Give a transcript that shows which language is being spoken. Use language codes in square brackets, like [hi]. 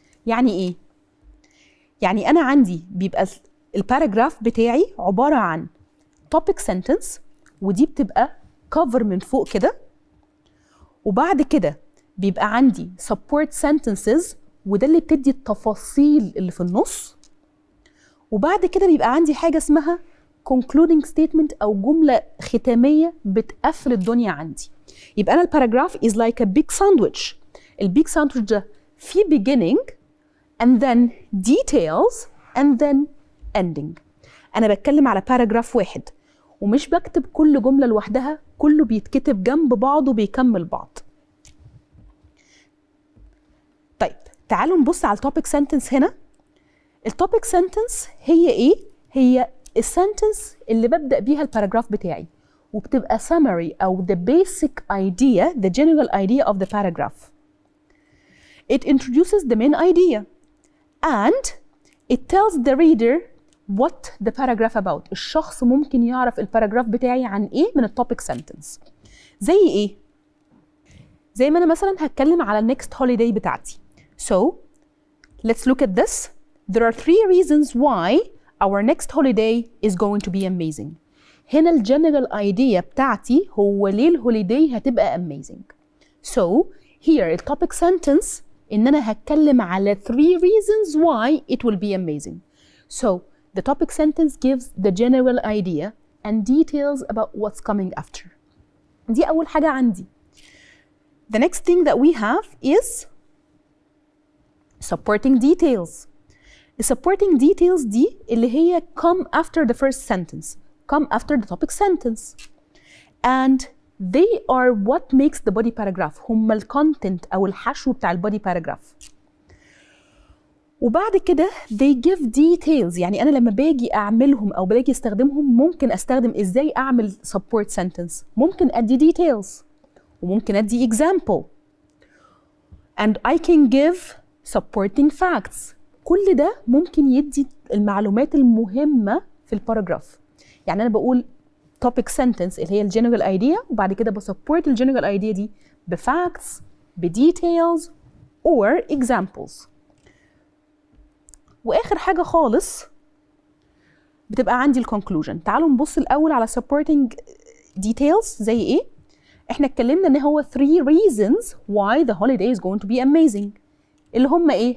[ar] يعني ايه؟ يعني انا عندي بيبقى الباراجراف بتاعي عباره عن topic sentence ودي بتبقى cover من فوق كده، وبعد كده بيبقى عندي support sentences وده اللي بتدي التفاصيل اللي في النص، وبعد كده بيبقى عندي حاجة اسمها concluding statement أو جملة ختامية بتقفل الدنيا عندي. يبقى أنا الباراجراف [en] is like a big sandwich. [ar] البيج ساندويتش ده في [en] beginning and then details and then ending. [ar] أنا بتكلم على باراجراف واحد ومش بكتب كل جملة لوحدها، كله بيتكتب جنب بعض وبيكمل بعض. طيب تعالوا نبص على التوبيك سنتنس هنا. التوبيك سنتنس هي ايه؟ هي السنتنس اللي ببدأ بيها الباراجراف بتاعي وبتبقى summary أو [en] the basic idea, the general idea of the paragraph. It introduces the main idea and it tells the reader what the paragraph about. [ar] الشخص ممكن يعرف الباراجراف بتاعي عن ايه من التوبيك سنتنس. زي ايه؟ زي ما أنا مثلا هتكلم على [en] next holiday [ar] بتاعتي. [en] So let's look at this. There are 3 reasons why our next holiday is going to be amazing. [ar] هنا الجنرال idea بتاعتي هو ليه الهوليداي هتبقى amazing. [en] So here the topic sentence [ar] إن أنا هتكلم على [en] 3 reasons why it will be amazing. So the topic sentence gives the general idea and details about what's coming after. [ar] دي أول حاجة عندي. [en] The next thing that we have is supporting details. The supporting details [ar] دي اللي هي [en] come after the first sentence, come after the topic sentence. And they are what makes the body paragraph. [ar] هم الكونتنت أو الحشو بتاع البودي باراجراف. وبعد كده [en] they give details. [ar] يعني أنا لما باجي أعملهم أو باجي أستخدمهم ممكن أستخدم إزاي أعمل support sentence. ممكن أدي details وممكن أدي example. [en] And I can give supporting facts. [ar] كل ده ممكن يدي المعلومات المهمة في الباراجراف. يعني أنا بقول topic sentence اللي هي الجنرال idea وبعد كده بسبورت الجنرال idea دي بفacts بديتيلز [en] or examples. [ar] واخر حاجه خالص بتبقى عندي الكونكلوجن. تعالوا نبص الاول على supporting details زي ايه. احنا اتكلمنا ان هو [en] 3 reasons why the holiday is going to be amazing [ar] اللي هم ايه.